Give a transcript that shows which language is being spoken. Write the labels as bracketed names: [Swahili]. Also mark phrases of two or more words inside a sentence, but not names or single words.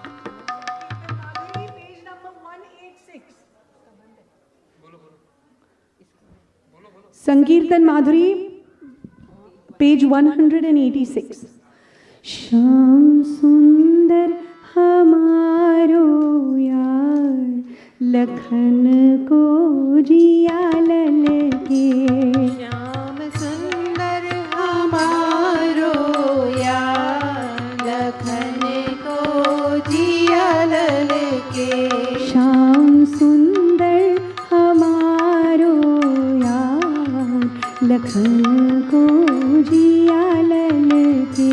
[English] Sankirtan Madhuri, page 186. [Braj] श्याम सुंदर हमारो यार, लखन को जिया ललके. श्याम सुंदर हम जिया ललके। श्याम सुंदर हमारो यार लखन को जिया ललके।